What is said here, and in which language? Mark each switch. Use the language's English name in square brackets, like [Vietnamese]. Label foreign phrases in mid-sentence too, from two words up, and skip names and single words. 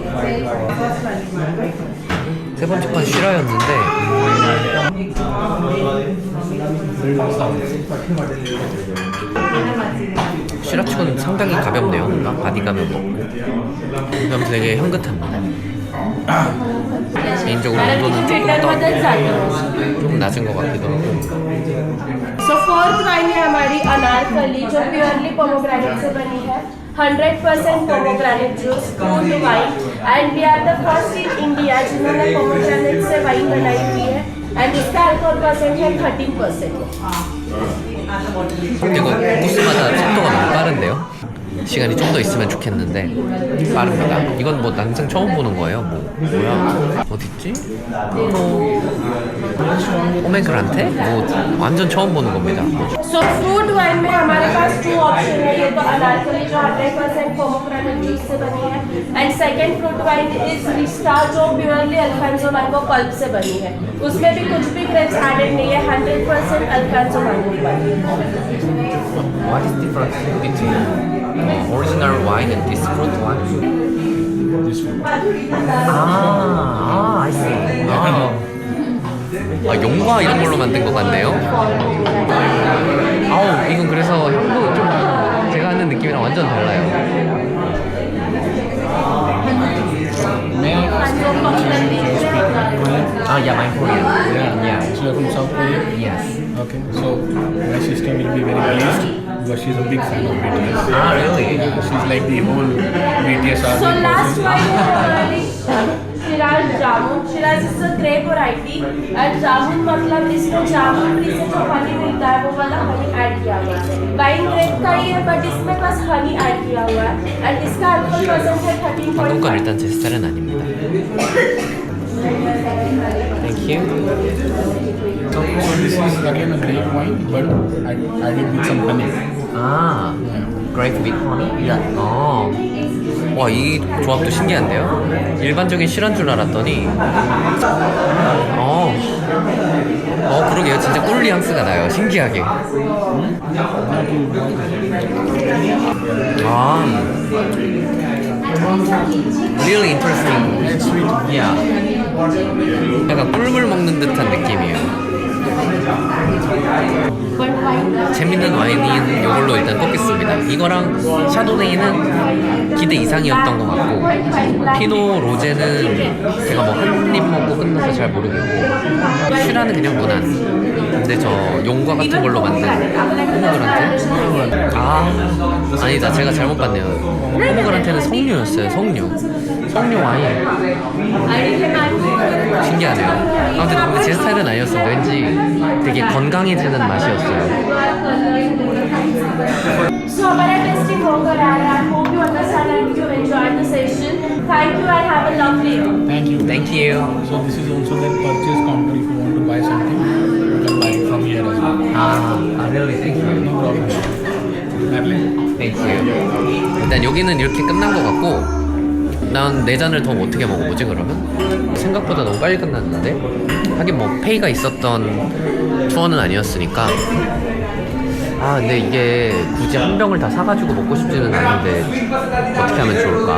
[Korean] 세 번째 건 쉬라였는데 쉬라치고는 상당히 가볍네요. 뭔가 바디감이 없고 그다음 되게 향긋합니다. 개인적으로 온도는 조금 낮은 것 같기도 하고. [English] so fourth wine [Hindi] है हमारी अनारकली जो [English] purely pomegranate [Hindi] से बनी है. [English] 100% pomegranate juice cooled wine and we are the first in India [Hindi] जिन्होंने पोमोग्रेनेट से वाइन बनाई हुई है. एंड इसका [English] alcohol percent [Hindi] है 13%. [Korean] 이거 코스마다 속도가 너무 빠른데요? 시간이 좀 더 있으면 좋겠는데 빠릅니다. 이건 뭐 난생 처음 보는 거예요. 뭐야? 어딨지? 오메그란테? 뭐 완전 처음 보는 겁니다. [English] so fruit wine [Hindi] में हमारे पास 2 ऑप्शन है. ये तो अनारकली जो [English] 100% pomegranate juice [Hindi] से बनी है [English] and second fruit wine is Rista [Hindi] जो [English] purely Alphonso mango pulp [Hindi] से बनी है. उसमें भी कुछ भी [English] grapes added [Hindi] नहीं है. [English] 100% Alphonso mango pulp. What is the difference between original wine and this fruit wine? this one. I see. [Korean] 용과 이런 걸로 만든 것 같네요. 아우, 이건 그래서 향도 좀 제가 아는 느낌 느낌이랑 완전 달라요. [English] May I ask you to speak Korean? 아, yeah, I'm Korean. Yeah. So you're from South Korea? Yes. Okay. So my sister will be very pleased because she's a big fan of BTS. Ah, really? Yeah, she's like the whole BTS So army last person. one is Shiraz Jamun. Shiraz is a grape variety and Jamun [Hindi] मतलब इसमें जामुन ट्री से जो हनी मिलता है वो वाला [English] honey add [Hindi] किया हुआ है. [English] wine grape [Hindi] का ही है बट इसमें बस [English] honey add [Hindi] किया हुआ है एंड इसका [English] alcohol percent [Hindi] है 13.5. [Korean] 방금 건 일단 제 스타일은 아닙니다. [English] Thank you. So this is again a grape wine, but added with some honey. 아, grape with honey? Yeah. [Korean] 와, 이 조합도 신기한데요? 일반적인 실한 줄 알았더니 그러게요. 진짜 꿀 뉘앙스가 나요. 신기하게. [English] Really interesting. It's sweet. Yeah. [Korean] 약간 꿀물 먹는 듯한 느낌이에요. 재밌는 와인인 이걸로 일단 꼽겠습니다. 이거랑 샤도네이는 기대 이상이었던 것 같고, 피노 로제는 제가 뭐 한 입 먹고 끝나서 잘 모르겠고, 시라는 그냥 무난. 근데 저 용과 같은 걸로 만든 포모그란테? 아니다, 제가 잘못 봤네요. 포모그란테는 석류였어요. 석류 와인. 신기하네요. 아무튼 근데 제 스타일은 아니었습니다. 왠지 되게 건강해지는 맛이었어요. [Hindi] So हमारा टेस्टिंग हो कर आ रहा है. [English] I hope you understand and you enjoyed the session. Thank you and have a lovely day. Thank you. Thank you. So this is also the purchase counter if you want to buy something. You can buy it from here as well. really? Thank you. No problem. Happy? Thank you. [Korean] 일단 여기는 이렇게 끝난 것 같고, 난 4잔을 더 어떻게 먹어보지 그러면? 생각보다 너무 빨리 끝났는데? 하긴 뭐 페이가 있었던 투어는 아니었으니까. 근데 이게 굳이 한 병을 다 사가지고 먹고 싶지는 않은데 어떻게 하면 좋을까?